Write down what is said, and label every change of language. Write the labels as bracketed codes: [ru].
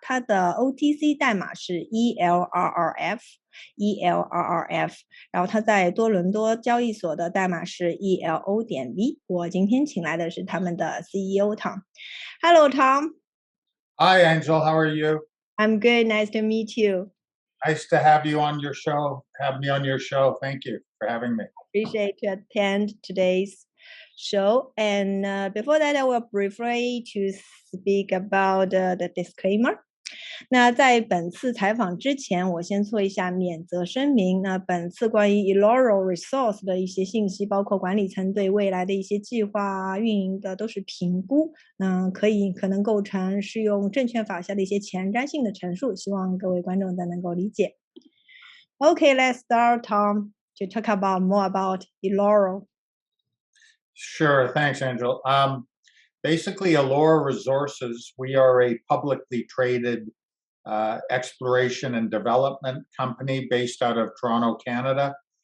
[zh] 它的 OTC 代码是 Elrrf，然后它在多伦多交易所的代码是 ELO.V。我今天请来的是他们的 CEO Tom。 [en] Hello Tom. Hi Angel, how are you? I'm good. Nice to meet you. Nice to have you on your show. Have me on your show. Thank you for having me. Appreciate to attend today's show. And before that, I will briefly to speak about the disclaimer. [zh] 那在本次采访之前，我先做一下免责声明。那本次关于 Elrrf-Resource 的一些信息，包括管理层对未来的一些计划、运营的都是评估，可能构成适用证券法下的一些前瞻性的陈述，希望各位观众都能够理解。 [en] Okay, let's start, Tom, to talk about more about Elrrf. Sure, thanks, Angel. Basically, Elrrf Resources, we are a publicly traded exploration and development company based out of Toronto, Canada.